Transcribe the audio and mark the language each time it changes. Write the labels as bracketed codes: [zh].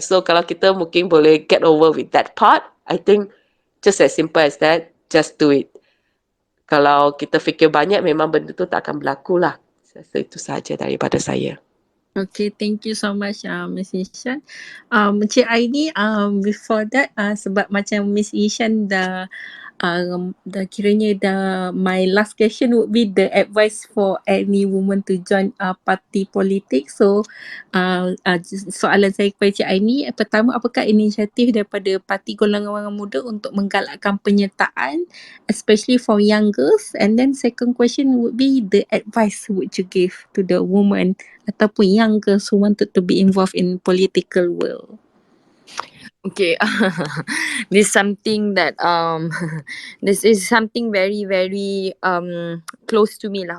[en] So [ms] kalau kita mungkin boleh [en] get over with that part, I think just as simple as that, just do it. [ms] Kalau kita fikir banyak, memang benda tu tak akan berlaku lah. So, itu sahaja daripada saya. [en] Okay, thank you so much, Miss Yee Shan. Encik Ainie, before that, [ms] sebab macam Miss Yee Shan dah kiranya [en] my last question would be the advice for any woman to join [ms] parti politik. So soalan saya kepada Cik Ainie, pertama, apakah inisiatif daripada Parti Golongan Orang Muda untuk menggalakkan penyertaan, [en] especially for young girls? And then second question would be the advice would you give to the woman [ms] ataupun [en] young girls who wanted to be involved in political world? Okay, this something that this is something very very close to me lah.